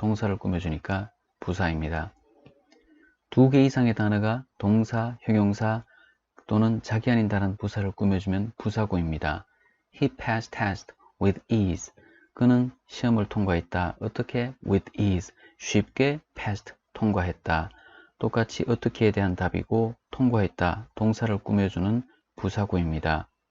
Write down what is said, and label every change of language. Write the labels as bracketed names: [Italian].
[Korean] 동사를 꾸며주니까 부사입니다. 2개 이상의 단어가 동사, 형용사 또는 자기 아닌 다른 부사를 꾸며주면 부사구입니다. [English] He passed test with ease. [Korean] 그는 시험을 통과했다. 어떻게? [English] with ease. [Korean] 쉽게 passed, 통과했다. 똑같이 어떻게에 대한 답이고 통과했다. 동사를 꾸며주는 부사구입니다.